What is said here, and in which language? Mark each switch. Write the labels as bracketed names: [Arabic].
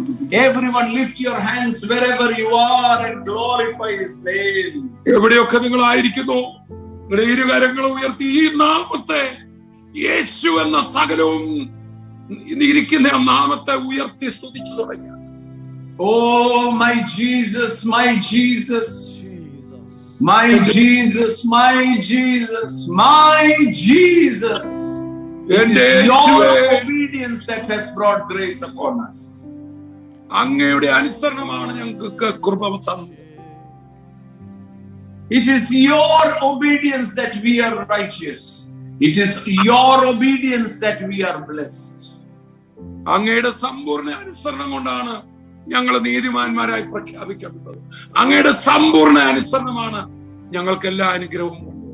[English] Everyone lift your hands wherever you are and glorify His name. [Malayalam] എവിടെയൊക്കെ നിങ്ങൾ ആയിരിക്കുന്നു, നിങ്ങളുടെ ഇരുകരങ്ങൾ ഉയർത്തി ഈ നാമത്തെ, യേശു എന്ന സകലവും ഇരിക്കുന്ന നാമത്തെ ഉയർത്തി സ്തുതിച്ചു തുടങ്ങിയ. [English] Oh my Jesus, my Jesus, my Jesus, my Jesus, my Jesus. It is your obedience that has brought grace upon us. [Malayalam] അങ്ങയുടെ അനുസരണമാണ് ഞങ്ങൾക്ക് കൃപ തന്നത്. [English] It is your obedience that we are righteous. It is your obedience that we are blessed. [Malayalam] അങ്ങയുടെ സമ്പൂർണ്ണ അനുസരണം കൊണ്ടാണ് ഞങ്ങൾ നീതിമാന്മാരായി പ്രഖ്യാപിക്കപ്പെട്ടത്. അങ്ങയുടെ സമ്പൂർണ്ണ അനുസരണമാണ് ഞങ്ങൾക്ക് എല്ലാ അനുഗ്രഹവും.